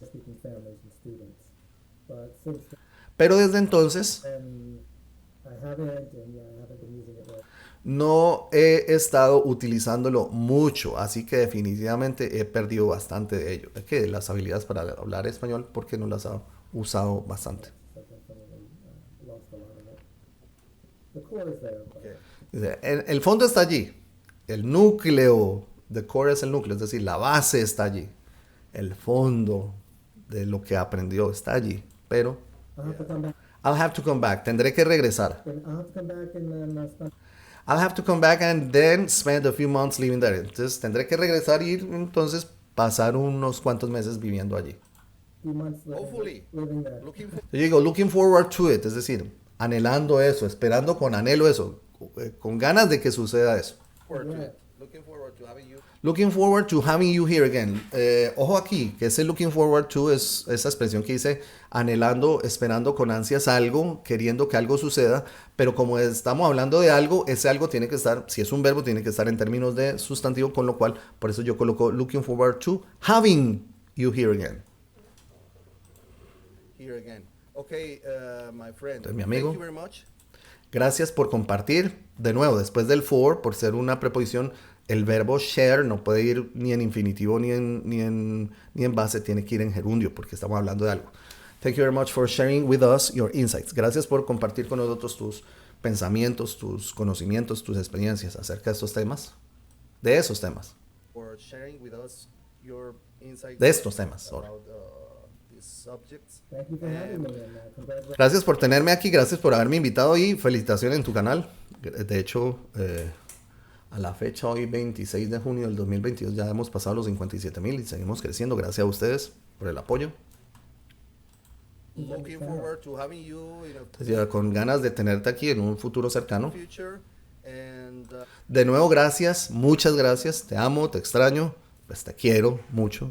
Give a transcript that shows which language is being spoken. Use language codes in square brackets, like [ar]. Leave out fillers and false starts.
[en] speaking families and students. But since [es] Pero desde entonces [en] then, I haven't been using it well. [es] no he estado utilizándolo mucho, así que definitivamente he perdido bastante de ello. Es que las habilidades para hablar español, porque no las he usado bastante. [en] So I definitely lost a lot of it. The core is there, but [es] Dice, el fondo está allí, el núcleo, the core es el núcleo, es decir, la base está allí, el fondo de lo que aprendió está allí, pero [en] I'll have to come back. I'll have to come back, tendré que regresar. And I'll have to come back and then spend I'll have to come back and then spend a few months living there. [es] Entonces tendré que regresar y entonces pasar unos cuantos meses viviendo allí. [en] a few months Hopefully. living there. Looking for [es] Yo digo, looking forward to it, es decir, anhelando eso, esperando con anhelo eso, con ganas de que suceda eso. [en] forward to Yeah. it. Looking forward to having you. Looking forward to having you here again. [es] Ojo aquí, que ese looking forward to es esa expresión que dice anhelando, esperando con ansias algo, queriendo que algo suceda, pero como estamos hablando de algo, ese algo tiene que estar, si es un verbo, tiene que estar en términos de sustantivo, con lo cual, por eso yo coloco looking forward to having you here again. [en] Here again. Okay, my friend. [es] Entonces, mi amigo. [en] Thank you very much. [es] Gracias por compartir. De nuevo, después del for, por ser una preposición, el verbo share no puede ir ni en infinitivo ni en base, tiene que ir en gerundio porque estamos hablando de algo. [en] Thank you very much for sharing with us your insights. [es] Gracias por compartir con nosotros tus pensamientos, tus conocimientos, tus experiencias acerca de estos temas. De esos temas. [en] For sharing with us your insights [es] De estos temas. Sorry. [en] about these subjects. Thank you for having me and congratulations. [es] Gracias por tenerme aquí, gracias por haberme invitado y felicitaciones en tu canal. De hecho, a la fecha, hoy 26 de junio del 2022, ya hemos pasado los 57,000 y seguimos creciendo. Gracias a ustedes por el apoyo. [en] Looking forward to having you in a [es] Entonces, con ganas de tenerte aquí en un futuro cercano. [en] future. And [es] De nuevo, gracias, muchas gracias. Te amo, te extraño, pues te quiero mucho.